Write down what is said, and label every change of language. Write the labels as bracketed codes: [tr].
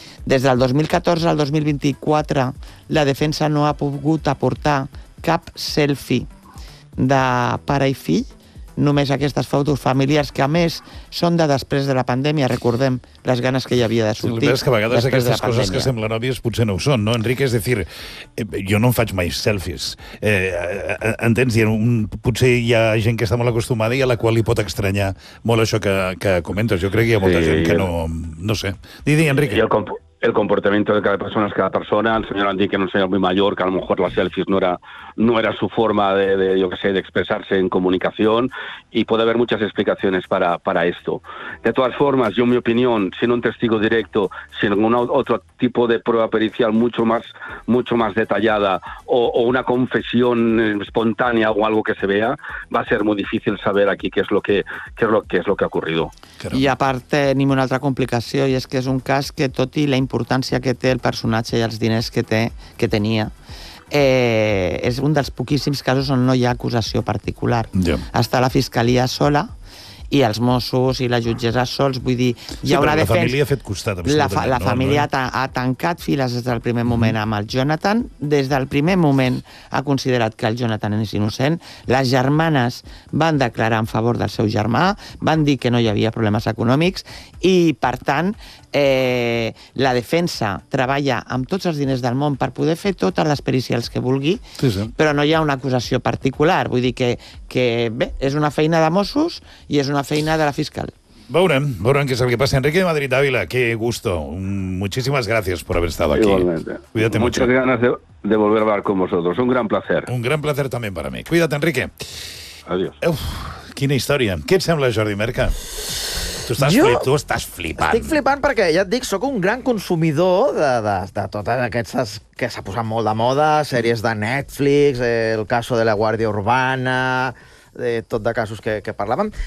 [ca] Des del 2014 al 2024 la defensa no ha pogut aportar cap selfie de pare i fill, només aquestes fotos familiars, que a més són de després de la pandèmia, recordem les ganes que hi havia de sortir. Sí, que a vegades aquestes coses que semblen òbvies potser no ho són, no, Enrique? És a dir, jo no em faig mai selfies. Entens? Potser hi ha gent que està molt acostumada i a la qual li pot estranyar molt això que comentes. Jo crec que hi ha molta gent que no sé. Digui, Enrique. [es] El comportamiento de cada persona, el señor Andy, que era un señor muy mayor, que a lo mejor las selfies no era su forma de expresarse en comunicación, y puede haber muchas explicaciones para esto. De todas formas, yo, en mi opinión, sin un testigo directo, sin algún otro tipo de prueba pericial mucho más detallada o una confesión espontánea o algo que se vea, va a ser muy difícil saber aquí qué es lo que ha ocurrido. Y aparte, ni una otra complicación, y es que es [ca] un cas que tot i la importància que té el personatge i els diners que tenia. És un dels poquíssims casos on no hi ha acusació particular. Yeah. Està la fiscalia sola i els Mossos i la jutgessa sols, vull dir... Hi ha, sí, una la defensa, família ha fet costat. La família ha tancat files des del primer moment amb el Jonathan. Des del primer moment ha considerat que el Jonathan és innocent. Les germanes van declarar en favor del seu germà, van dir que no hi havia problemes econòmics i, per tant, la defensa treballa amb tots els diners del món per poder fer totes les pericials que vulgui, sí, sí, però no hi ha una acusació particular. Vull dir que bé, és una feina de Mossos i és una feina de la fiscal. Veurem què és el que passa. [es] Enrique de Madrid Ávila, qué gusto. Muchísimas gracias por haber estado aquí. Igualmente. Cuídate mucho. Muchas ganas de volver a hablar con vosotros. Un gran placer. Un gran placer también para mí. Cuídate, Enrique. Adiós. [ca] Uf, quina història. Què et sembla, Jordi Merca? Tu estàs flipant. Estic flipant perquè, ja et dic, sóc un gran consumidor de totes aquestes que s'ha posat molt de moda, sèries de Netflix, el caso de la Guàrdia Urbana, tot de casos que parlàvem.